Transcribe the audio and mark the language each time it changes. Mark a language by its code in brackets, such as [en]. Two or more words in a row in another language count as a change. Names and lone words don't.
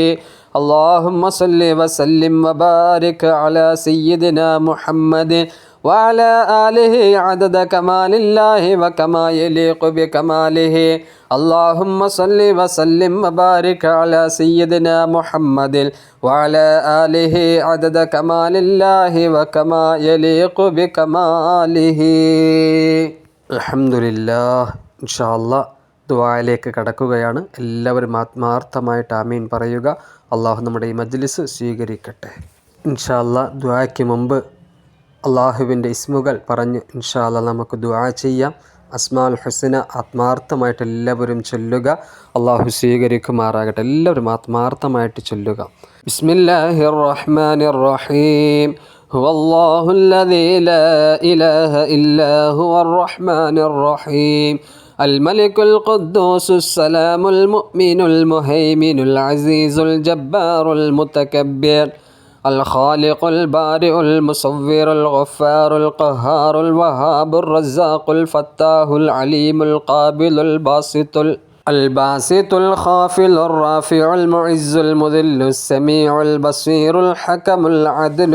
[ar] اللهم صل وسلم وبارك على سيدنا محمد وعلى آله عدد كمال الله وكما يليق بكماله. اللهم صل وسلم وبارك على سيدنا محمد وعلى آله عدد كمال الله وكما يليق بكماله. الحمد لله. إن شاء الله [ml] ദുആയിലേക്ക് കടക്കുകയാണ്. എല്ലാവരും ആത്മാർത്ഥമായിട്ട് ആമീൻ പറയുക. അള്ളാഹു നമ്മുടെ ഈ മജ്ലിസ് സ്വീകരിക്കട്ടെ. [ar] إن شاء الله [ml] ദുആയ്ക്ക് മുമ്പ് അള്ളാഹുവിൻ്റെ ഇസ്മുകൾ പറഞ്ഞ് [ar] إن شاء الله [ml] നമുക്ക് ദുആ ചെയ്യാം. [ar] أسماء الحسنى [ml] ആത്മാർത്ഥമായിട്ട് എല്ലാവരും ചൊല്ലുക. അള്ളാഹു സ്വീകരിക്കുമാറാകട്ടെ. എല്ലാവരും ആത്മാർത്ഥമായിട്ട് ചൊല്ലുക. [ar] بسم الله الرحمن الرحيم. هو الله الذي لا إله إلا هو الرحمن الرحيم. الملك القدوس السلام المؤمن المهيمن العزيز الجبار المتكبر الخالق البارئ المصور الغفار القهار الوهاب الرزاق الفتاح العليم القابل الباسط الخافل الرافع المعز المذل السميع البصير الحكم العدل